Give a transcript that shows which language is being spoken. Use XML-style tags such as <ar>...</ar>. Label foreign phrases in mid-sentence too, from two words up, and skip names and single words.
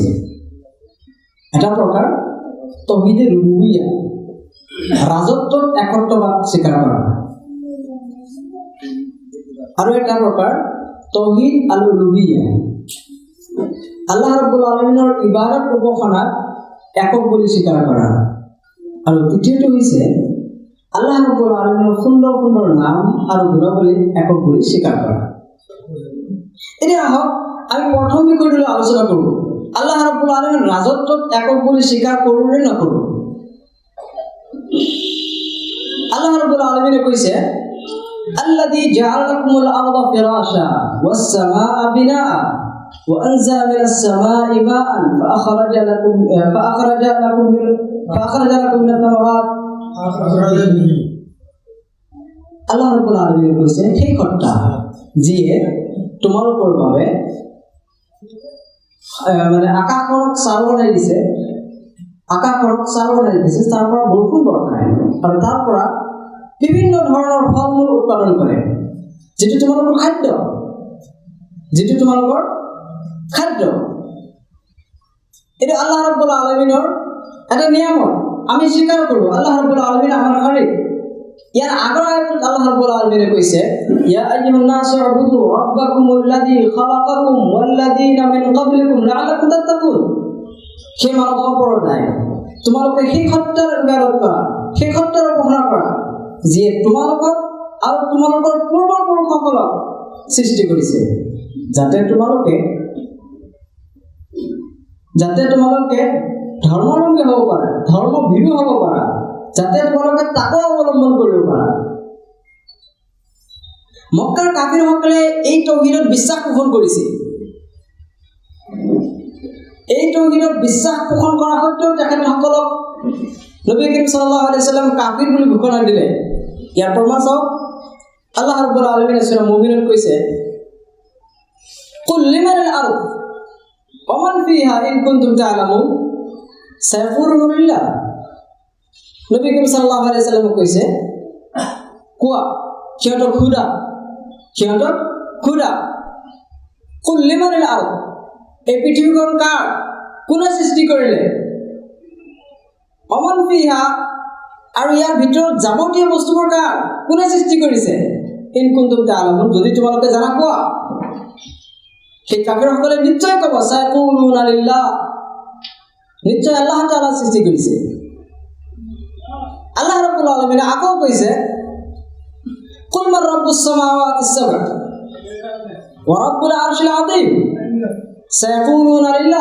<as>এটা প্ৰকাৰ</as> <ar>توحيد الربوبية,</ar> <as>ৰাজত্বত একত্ববাদ স্বীকাৰ কৰা, আৰু এটা প্ৰকাৰ</as> <ar>توحيد الألوهية,</ar> <as>আল্লাহ ৰাব্বুল আলামিনৰ ইবাদত উপাসনাত একক বুলি স্বীকাৰ কৰা, আৰু তৃতীয়টো হৈছে আল্লাহ ৰাব্বুল আলামিনৰ সুন্দৰ সুন্দৰ নাম আৰু গুণাৱলীত একক বুলি স্বীকাৰ কৰা। এতিয়া আহক আমি প্ৰথম বিষয়টোলৈ আলোচনা কৰোঁ, আল্লাহ ৰাব্বুল আলামিনৰ ৰাজত্বত একক বুলি স্বীকাৰ কৰোঁ নে নকৰোঁ? আল্লাহ ৰাব্বুল আলামিনে কৈছে</as> <ar>الذي جعل لكم الأرض فراشا والسماء بناء وأنزل من السماء ماء فأخرج لكم من السماوات.</ar> <as>আল্লাহ ৰাব্বুল আলামিনে কৈছে সেই কৰ্তা যিয়ে তোমালোকৰ বাবে মানে আকাশখনক চাৰ বনাই দিছে, আকাশক চাৰ বনাই দিছে, তাৰ পৰা বৰষুণ বৰষায় আৰু তাৰ পৰা বিভিন্ন ধৰণৰ ফল মূল উৎপাদন কৰে, যিটো তোমালোকৰ খাদ্য, এইটো আল্লাহ ৰাব্বুল আলামিনৰ এটা নিয়ামত। আমি স্বীকাৰ কৰোঁ আল্লাহ ৰাব্বুল আলামিন আমাৰ খালিক। ইয়াৰ আগৰ আয়াতত আল্লাহ ৰাব্বুল আলামিনে কৈছে,</as> <ar>يا أيها الناس اعبدوا ربكم الذي خلقكم والذين من قبلكم لعلكم تتقون.</ar> <as>সেই মানৱ সম্প্ৰদায়, তোমালোকে সেই সত্যাৰ ইবাদত কৰা, সেই সত্যাৰ উপাসনা কৰা, যিয়ে তোমালোকক আৰু তোমালোকৰ পূৰ্বপুৰুষসকলক সৃষ্টি কৰিছে, যাতে তোমালোকে ধৰ্মাৱলম্বী হ'ব পাৰা, ধৰ্মভীৰু হ'ব পাৰা, যাতে তোমালোকে তাকো অৱলম্বন কৰিব পাৰা। মক্কাৰ কাফিৰসকলে এই তৌহিদত বিশ্বাস পোষণ কৰিছিল। এই তৌহিদত বিশ্বাস পোষণ কৰা সত্ত্বেও তেখেতসকলক নবী কৰীম</as> <ar>صلى الله عليه وسلم</ar> <as>কাফিৰ বুলি ঘোষণা দিলে। ইয়াৰ প্ৰমাণ চাওক, আল্লাহ ৰাব্বুল আলামিনে সূৰা মুমিনত কৈছে,</as> <ar>قل لمن الأرض ومن فيها إن كنتم تعلمون سيقولون لله.</ar> <as>নবী কৰীম</as> <ar>صلى الله عليه وسلم</ar> <as>কৈছে, কোৱা সিহঁতক খুদা</as> <ar>قل لمن الأرض,</ar> <as>এই পৃথিৱীখন কাৰ, কোনে সৃষ্টি কৰিলে?</as> <ar>ومن فيها,</ar> <as>আৰু ইয়াৰ ভিতৰত যাৱতীয় বস্তুবোৰ কাৰ, কোনে সৃষ্টি কৰিছে?</as> <ar>إن كنتم تعلمون,</ar> <as>যদি তোমালোকে জানা কোৱা। সেই কাফিৰসকলে নিশ্চয় ক'ব,</as> <ar>سيقولون لله,</ar> <as>নিশ্চয় আল্লাহ তাআলা সৃষ্টি কৰিছে। আল্লাহ ৰাব্বুল আলামিনে আকৌ কৈছে,</as> <ar>قل من رب السماوات السبع ورب العرش العظيم سيقولون لله.</ar>